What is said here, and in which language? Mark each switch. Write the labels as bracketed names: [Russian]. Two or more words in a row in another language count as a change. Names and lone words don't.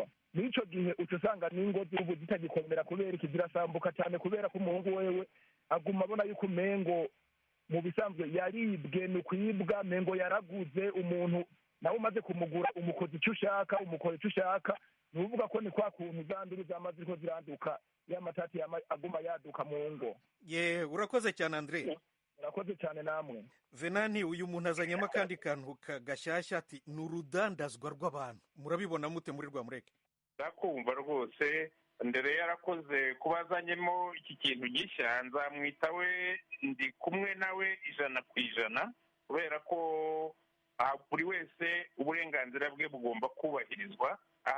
[Rundi] N'icyo gihe uca usanga n'ingo z'ubu zitagikomera kubera ikizirasambuka cyane, kubera ko umuhungu wewe aguma abona yuko umengo mu bisanzwe yaribwe, ni ukwibwa, mengo yaraguze umuntu nawe umaze kumugura umukozi icyo ushaka, umukora icyo ushaka. Ni uvuga ko ni kwa kuntu zanduru zamaze ziriko ziranduka, ya matati aguma yaduka mu ngo. [Kinyarwanda] Urakoze cyane Andre. Urakoze cyane namwe. Venani, uyu muntu azanyemo akandi kantu gashyashya ati ni urudandazwa rw'abantu. Murabibona mute muri Rwamureke? Ndakumva rwose. Ndere yarakoze kuba azanyemo iki kintu gishya, nzamwita we ndi kumwe nawe 100%, kubera ko buri wese uburenganzira bwe bugomba kubahirizwa.